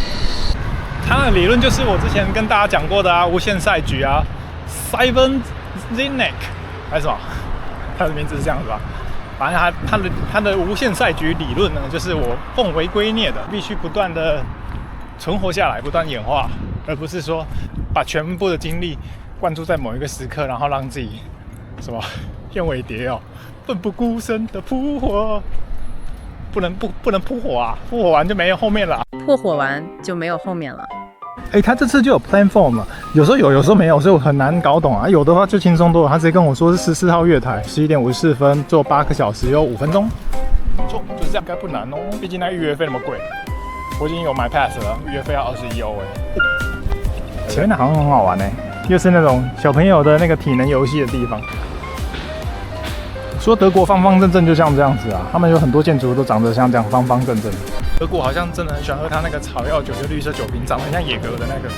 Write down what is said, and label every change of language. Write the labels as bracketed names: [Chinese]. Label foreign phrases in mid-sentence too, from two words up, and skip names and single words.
[Chinese] 他的理論就是我之前跟大家講過的啊，無限賽局啊 ，Simon Sinek 還是什麼？他的名字是這樣子吧？反正他的無限賽局理論呢，就是我奉為圭臬的，必須不斷的存活下來，不斷演化，而不是說把全部的精力灌注在某一個時刻，然後讓自己什麼燕尾蝶哦，奮不顧身的撲火，不能撲火啊，撲火完就沒有後面了，撲火完就沒有後面了。他這次就有 platform 了，有時候有，有時候沒有，所以我很難搞懂啊。有的話就輕鬆多了，他直接跟我說是14號月台，11點54分，坐8個小時又5分鐘，沒錯，就是這樣，應該不難哦。畢竟那預約費那麼貴，我已經有買 pass 了，預約費要21歐哎。前面的好像很好玩哎，又是那種小朋友的那個體能遊戲的地方。說德國方方正正就像這樣子啊，他們有很多建築都長得像這樣方方正正。德國好像真的很喜歡喝他那個草藥酒，就綠色酒瓶，長得很像野格的那個。